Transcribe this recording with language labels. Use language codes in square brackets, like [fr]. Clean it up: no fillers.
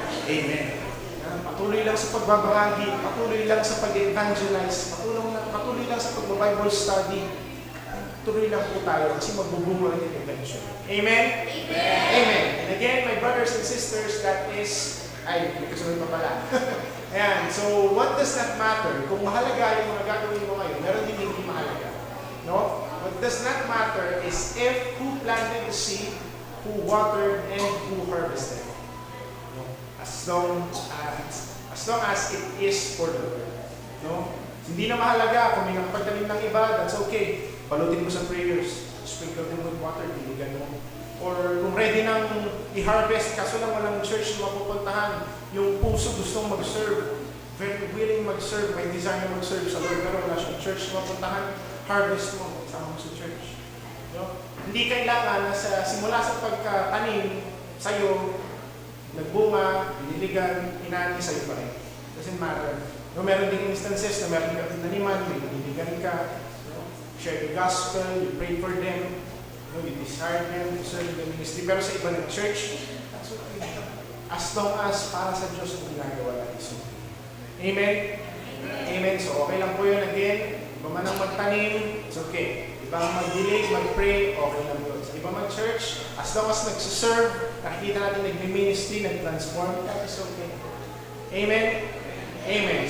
[tl] Amen. Patuloy lang sa pagbabahagi, patuloy lang sa pag-evangelize, patuloy lang sa pag-Bible study. Tuloy lang po tayo kasi magbubunga rin eventually. Amen? Amen? Amen. [en] And again, my brothers and sisters, that is, [tl] may kasunod pa pala. [en] Ayan, so what does that matter? [tl] Kung mahalaga yung mga gagawin mo ngayon, meron din hindi mahalaga. No? [en] What does not matter is if who planted the seed, who watered, and who harvested. No? As long as it is for the Lord. No? [tl] Hindi na mahalaga kung may nakapagtanim ng iba, [en] that's okay. [tl] Balutin mo sa prayers. [en] Sprinkle them with water, [tl] diligan mo. Or kung ready nang i-harvest, kaso lang walang church na mapupuntahan, yung puso gustong mag-serve, very willing mag-serve, may desire na mag-serve sa Lord, pero wala siyang church na mapuntahan, harvest mo, sama mo sa church. No? Hindi kailangan na simula sa pagkatanim sa'yo, nagbunga, biniligan, inani sa'yo pa rin. [en] Doesn't matter. [tl] No, meron ding instances na meron ka tinaniman, may biniligan ka, [en] share the gospel, you pray for them, you desire them to serve the ministry. [tl] Pero sa iba ng church, [en] that's okay. [tl] As long as para sa Diyos ang ginagawa natin. So, amen? Amen. So, okay lang po yun again. Iba man ang magtanim, [en] it's okay. [tl] Iba ang mag-dilig, mag-pray, okay lang yun. Sa iba mag-church, as long as nagsiserve, nakikita natin nag-ministry, nag-transform, [en] that is okay. [tl] Amen? Amen.